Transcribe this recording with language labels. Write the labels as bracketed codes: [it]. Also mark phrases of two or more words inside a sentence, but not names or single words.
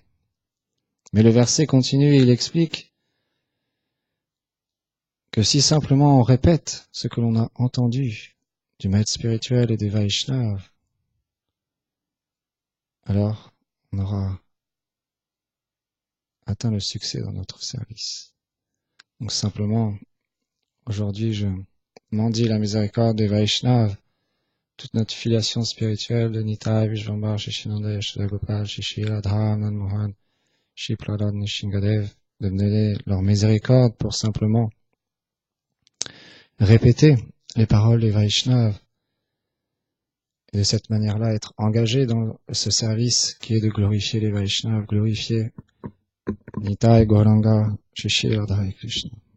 [fr] Mais le verset continue et il explique que si simplement on répète ce que l'on a entendu du maître spirituel et des Vaishnavas, alors on aura atteint le succès dans notre service. Donc simplement, aujourd'hui, je mendie la miséricorde des Vaishnavas, toute notre filiation spirituelle de Nitai, Vishvambar, Shishinanda, Yashoda Gopal, Shishi, Radha, Anand Mohan, Shri Prahlad, Nishingadev, de me donner leur miséricorde pour simplement répéter les paroles des Vaishnavas et de cette manière-là être engagé dans ce service qui est de glorifier les Vaishnavas, glorifier Nitai, Gauranga, Shishi, Radha et Krishna.